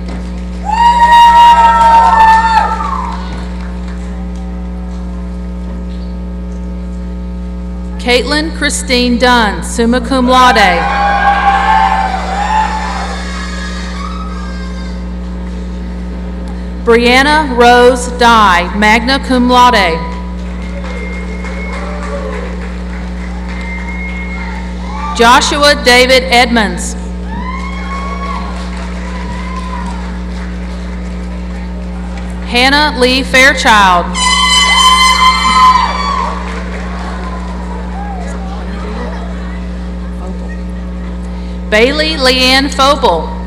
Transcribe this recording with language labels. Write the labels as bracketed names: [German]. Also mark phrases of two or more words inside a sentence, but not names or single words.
[English] Caitlin Christine Dunn, [Latin] summa cum laude. [English] Brianna Rose Dye, [Latin] magna cum laude. [English] Joshua David Edmonds. Hannah Lee Fairchild. Bailey Leanne Fobel.